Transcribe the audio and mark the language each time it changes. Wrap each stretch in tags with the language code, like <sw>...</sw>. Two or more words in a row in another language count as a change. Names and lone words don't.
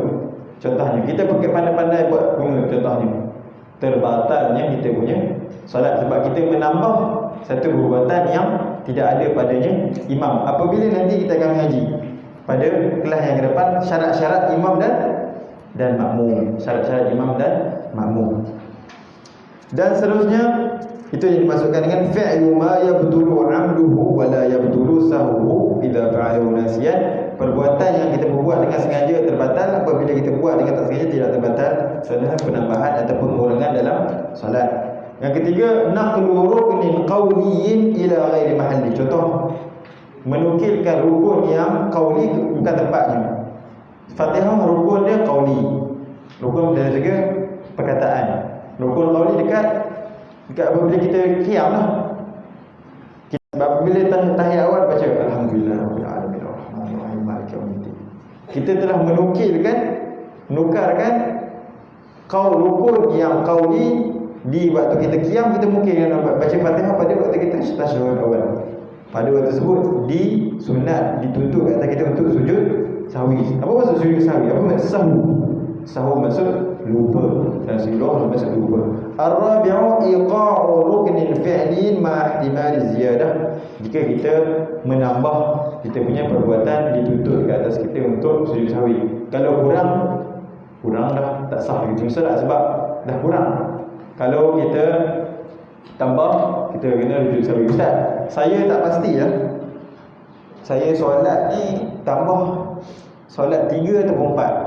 <ms>Contohnya kita pakai pandai-pandai buat qunut, contohnya terbatalnya kita punya solat sebab kita menambah satu perbuatan yang tidak ada padanya imam. Apabila nanti kita akan mengaji pada kelas yang ke depan syarat-syarat imam dan makmum, syarat-syarat imam dan makmum. Dan seterusnya itu yang dimasukkan dengan</ms> <ar>فعل ما يبطل عمده ولا يبطل سهوه إذا فعله ناسيا.</ar> <ms>Perbuatan yang kita berbuat dengan sengaja terbatal, apabila kita buat dengan tak sengaja tidak terbatal. Soalnya penambahan atau pengurangan dalam solat. Yang ketiga,</ms> <ar>نقل ركن قولي إلى غير محله.</ar> <ms>Contoh, menukilkan rukun yang qawli bukan tempatnya. Fatihah rukun dia qawli. Rukun dari segi perkataan. Rukun qawli dekat apabila kita qiyam lah. Apabila tahiyat awal baca</ms> <ar>الحمد لله رب العالمين الرحمن الرحيم مالك يوم الدين.</ar> <ms>Kita telah menukarkan rukun yang qawli di waktu kita qiyam. Kita mungkin baca Fatihah pada waktu kita tasyahud awal. Pada waktu tersebut dituntut kata kita untuk sujud sahwi. Apa maksud sujud sahwi? Apa maksud sahwi? Sahwi maksud lupa, dan sujud maksud lupa.</ms> <ar>الرابع إيقاع ركن فعلي مع احتمال زيادة.</ar> <ms>Jika kita menambah kita punya perbuatan dituntut ke atas kita untuk sujud sahwi. Kalau kurang dah tak sah kita solat sebab dah kurang. Kalau kita tambah kita kena sujud sahwi. Ustaz, saya tak pasti lah. Saya solat ni tambah solat 3 atau 4.</ms>